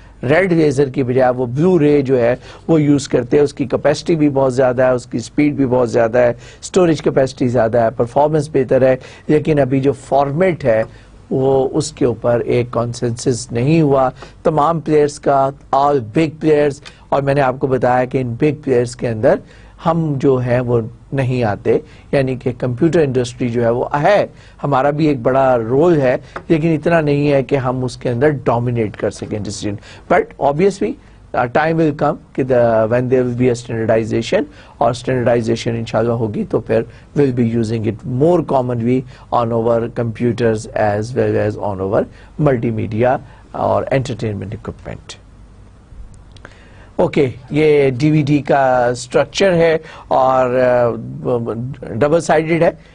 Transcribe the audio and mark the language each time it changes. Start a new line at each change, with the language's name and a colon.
Urdu: Red laser کی بجائے وہ بلو رے جو ہے وہ یوز کرتے ہیں. اس کی کیپیسٹی بھی بہت زیادہ ہے, اس کی سپیڈ بھی بہت زیادہ ہے, اسٹوریج کیپیسٹی زیادہ ہے, پرفارمنس بہتر ہے, لیکن ابھی جو فارمیٹ ہے وہ اس کے اوپر ایک کانسنسس نہیں ہوا تمام پلیئرز کا,
English: All big players.
Urdu: اور میں نے آپ کو بتایا کہ ان بگ پلیئرز کے اندر ہم جو ہیں وہ نہیں آتے, یعنی کہ کمپیوٹر انڈسٹری جو ہے وہ ہے, ہمارا بھی ایک بڑا رول ہے, لیکن اتنا نہیں ہے کہ ہم اس کے اندر ڈومینیٹ کر سکیں decision.
English: but obviously time will come کہ when there will be a standardization,
Urdu: اور standardization انشاءاللہ ہوگی تو پھر
English: we'll be using it more commonly on our computers as well as on our multimedia اور entertainment equipment.
Urdu: اوکے, یہ ڈی وی D کا structure ہے اور ڈبل سائڈڈ ہے.